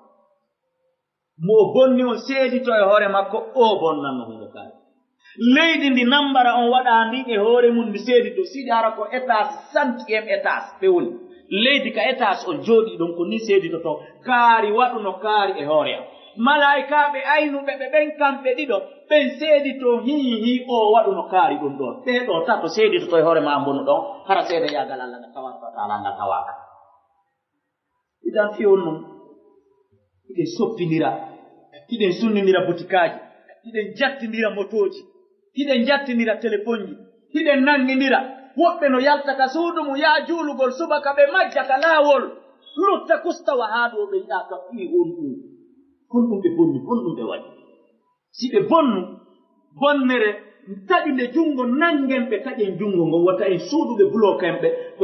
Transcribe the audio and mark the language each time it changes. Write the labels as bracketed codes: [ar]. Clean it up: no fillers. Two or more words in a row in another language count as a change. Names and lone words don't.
[ff] mo bonni on seedito e hoore makko o bonnanno hunde kaari leydi ndi nambara on waɗa ndin e hoore mum ndi seedito siɗi ara ko [fr] étage centième étage [ff] ɓe woni leydi ka étage on jooɗi ɗon ko ni seeditoto kaari waɗuno kaari e hoore am malaikaɓe aynuɓe ɓe ɓen kamɓe ɗiɗo ɓen seedito hihi o waɗuno kaari ɗum ɗon ɓeɗo tato seeditoto e hoore ma mbonu ɗon hara seeda yagal Allah nga tabaraka wa taala nga tawaka idan fiyon num iɗen soppinira iɗen sunnidira butikaji iɗen jattidira motoji iɗen jattinira téléphone ji iɗen nangidira woɓɓe no yaltaka suudu mum yaa juulugol subaka ɓe majja ka laawol lutta kustawa haa ɗo ɓe yiɗaka ɓii on ɗum kon ɗum ɓe bonni kon ɗum ɓe waɗi si ɓe bonnu bonnere taƴi nde junngo nangen ɓe taƴen junngo ngon wata en suuduɓe bloqueen ɓe ko